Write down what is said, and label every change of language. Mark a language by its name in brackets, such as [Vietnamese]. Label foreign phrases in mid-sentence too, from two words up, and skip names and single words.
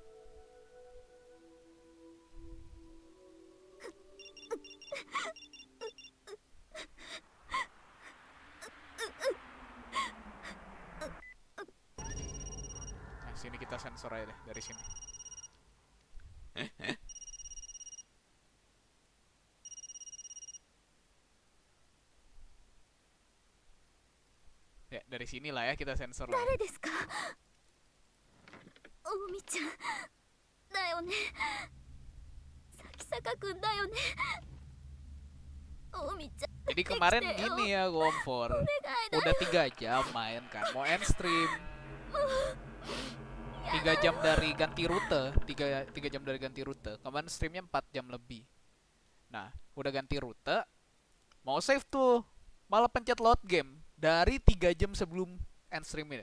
[Indonesian] Nah, sini kita sensor aja deh dari sini. Ya, dari sinilah ya kita sensor lah. [Japanese] 誰ですか？おみちゃんだよね。咲坂くんだよね。おみちゃん。 [Indonesian] Jadi kemarin gini ya Gomfor, udah 3 jam main kan, mau [English] end stream [Indonesian] 3 jam dari ganti rute, 3 jam dari ganti rute. Kemarin streamnya 4 jam lebih. Nah, udah ganti rute, mau save tuh, malah pencet [English] load game [Indonesian] dari 3 jam sebelum [English] end stream [Indonesian] ini.